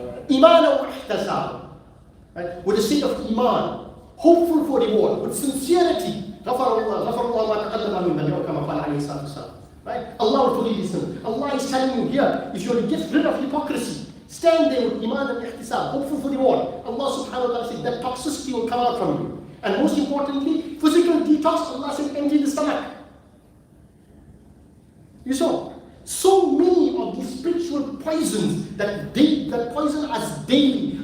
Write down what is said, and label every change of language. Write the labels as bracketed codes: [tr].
[ar] إيمانا واحتسابا, right? [en] With a state of iman, hopeful for reward, with sincerity. [ar] غفر الله ما تقدم من ذنبه كما قال عليه الصلاة والسلام. [en] Right? Allah will forgive you sin. Allah is telling you here, if you want to get rid of hypocrisy, stand there with iman and ihtisab, hopeful for reward. Allah subhanahu wa ta'ala said that toxicity will come out from you. And most importantly, physical detox, Allah said empty the stomach. You saw, so many of these spiritual poisons that poison us daily.